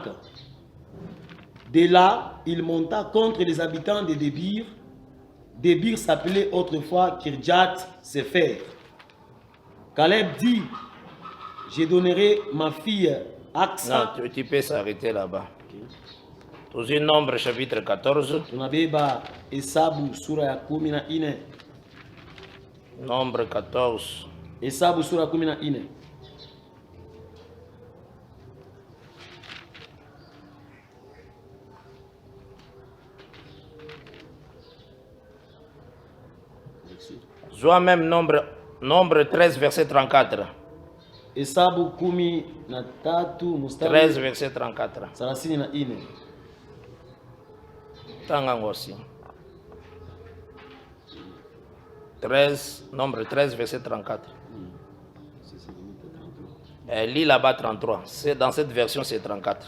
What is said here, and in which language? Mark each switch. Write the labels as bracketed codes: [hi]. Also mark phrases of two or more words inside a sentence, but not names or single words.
[fr] De là, il monta contre les habitants de Débir. Débir s'appelait autrefois Kirjat Sefer. Caleb dit, je donnerai ma fille Aksa. Non, tu peux s'arrêter là-bas. Dans un nombre chapitre 14. [sw] Tunabeba Hesabu sura ya 14. [fr] Nombre 14. [sw] Hesabu sura ya 14. [fr] Soit même nombre 13 verset 34. [sw] Hesabu 13 mstari [fr] 13 verset 34. 34. Tangango aussi. 13, nombre 13 verset 34. Lis là-bas 33. Dans cette version c'est 34.